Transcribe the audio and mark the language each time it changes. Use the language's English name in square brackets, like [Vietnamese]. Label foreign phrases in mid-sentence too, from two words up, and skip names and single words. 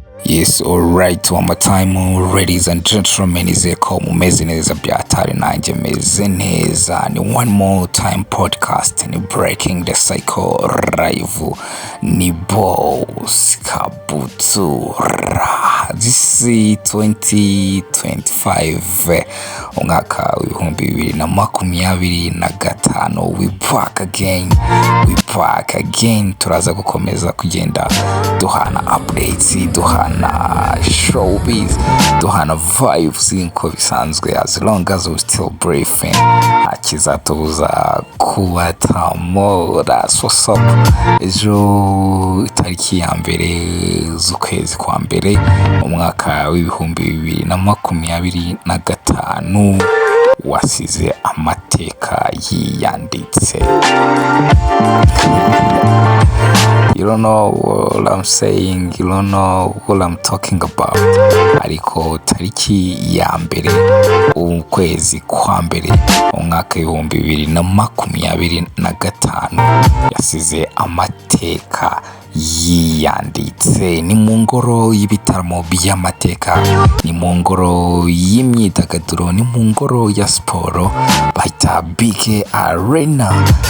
[English] Yes, alright, one more time, ladies and gentlemen, [Kinyarwanda] izeko mumeze neza byatari nanjye meze neza. Ni one more time podcast, ni breaking the cycle live, ni boss kabutura. [English] This is 2025, [Kinyarwanda] umwaka w'ibihumbi 2025. [English] We back again, [Kinyarwanda] turaza gukomeza kugenda duhana updates, duhana showbiz, duhana vibes nko bisanzwe, [English] as long as we still breathing, [Kinyarwanda] hakizatubuza kubataramo. [English] That's what's up. [Kinyarwanda] Ejo itariki ya mbere z'ukwezi kwa mbere umwaka w'ibihumbi 2025 wasize amateka yiyanditse. [English] You don't know what I'm saying, you don't know what I'm talking about. [Kinyarwanda] Ariko tariki ya mbere ukwezi kwa mbere umwaka w'ibihumbi 2025 yasize amateka yiyanditse. Ni mu ngoro y'ibitaramo by'amateka, ni mu ngoro y'imyidagaduro, ni mu ngoro ya siporo bahita BK Arena.